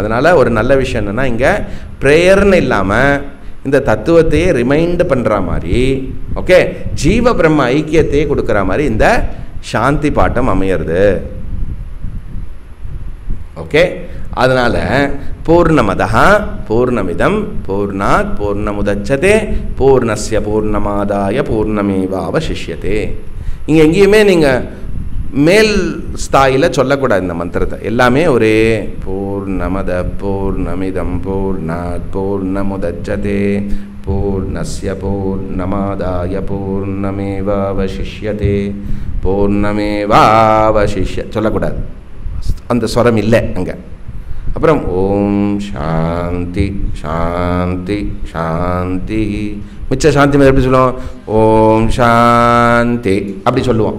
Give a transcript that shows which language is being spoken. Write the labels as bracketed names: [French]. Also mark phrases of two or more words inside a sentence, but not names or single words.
[Tamil] அதனால் ஒரு நல்ல விஷயம் என்னென்னா இங்கே ப்ரேயர்னு இல்லாமல் இந்த தத்துவத்தையே ரிமைண்ட் பண்ணுற மாதிரி ஓகே ஜீவ பிரம்ம ஐக்கியத்தையே கொடுக்குற மாதிரி இந்த சாந்தி பாட்டம் அமையிறது. ஓகே அதனால் [Sanskrit] पूर्णमदः पूर्णमिदं पूर्णात् पूर्णमुदच्यते पूर्णस्य पूर्णमादाय पूर्णमेवावशिष्यते. [Tamil] இங்கே எங்கேயுமே நீங்கள் மேல் ஸ்தாயில் சொல்லக்கூடாது இந்த மந்திரத்தை. எல்லாமே ஒரே [Sanskrit] पूर्णमद पूर्णमिदं पूर्णात् पूर्णमुदच्यते पूर्णस्य पूर्णमादाय पूर्णमेवावशिष्यते पूर्णमेवावशिष्य சொல்லக்கூடாது. [Tamil] அந்த ஸ்வரம் இல்லை அங்கே. அப்புறம் [Sanskrit] ओम् शान्ति शान्ति शान्ति. [Tamil] மிச்ச சாந்தி மாதிரி எப்படி சொல்லுவோம்? [Sanskrit] ओम् शान्ति [Tamil] அப்படி சொல்லுவோம்.